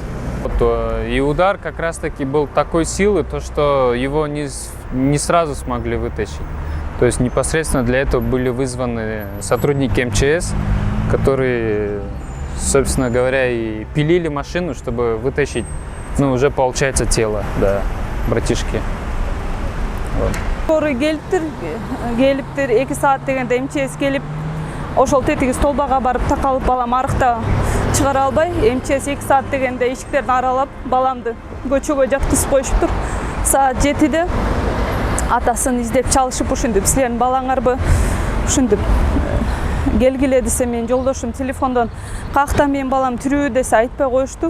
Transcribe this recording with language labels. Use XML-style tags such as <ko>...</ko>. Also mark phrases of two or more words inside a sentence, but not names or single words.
<ru>Вот, и удар как раз таки был такой силы, то что его не сразу смогли вытащить. То есть непосредственно для этого были вызваны сотрудники МЧС, которые, собственно говоря, и пилили машину, чтобы вытащить, уже получается тело, да, братишки.</ru> <ky>Скорый келиптир 2 саат дегенде МЧС келип, ошол тетиги столбага барып такалып, балам арыкта чыгара албай, МЧС 2 саат дегенде эшиктерин аралап, баламды көчөгө жаткызып коюшуптур. Саат 7де атасын издеп чалышып, ушинтип, силердин балаңарбы, ушинтип келгиле десе, менин жолдошум телефондон какта менин балам тирүү десе айтпай коюшту.</ky>